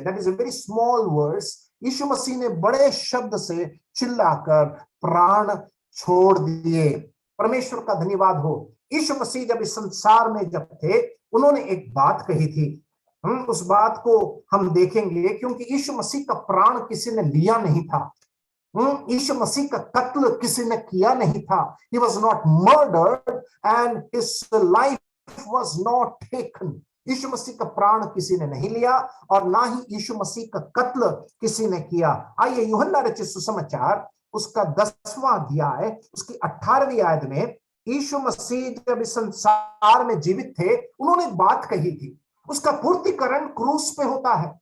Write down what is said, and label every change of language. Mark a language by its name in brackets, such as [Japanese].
[English] That is a very small words. [Hindi] यीशु मसीह ने बड़े शब्द से चिल्लाकर प्राण छोड़ दिए। परमेश्वर का धन्यवाद हो। यीशु मसीह जब इस संसार में जब थे, उन्होंने एक बात कही थी। उस बात को हम देखेंगे, क्योंकि यीशु मसीह का प्राण किसी ने लिया नहीं था। यीशु मसीह का कत्ल किसी ने किया नहीं था। [English] He was not murdered and his life was not taken. [Hindi] यीशु मसीह का प्राण किसी ने नहीं लिया और ना ही यीशु मसीह का कत्ल किसी ने किया। आइए यूहन्ना रचित सुसमाचार उसका 10वां अध्याय उसकी 18वीं आयत में, यीशु मसीह जब इस संसार में जीवित थे, उन्होंने एक बात कही थी, उसका पूर्तिकरण क्रूस पे होता है।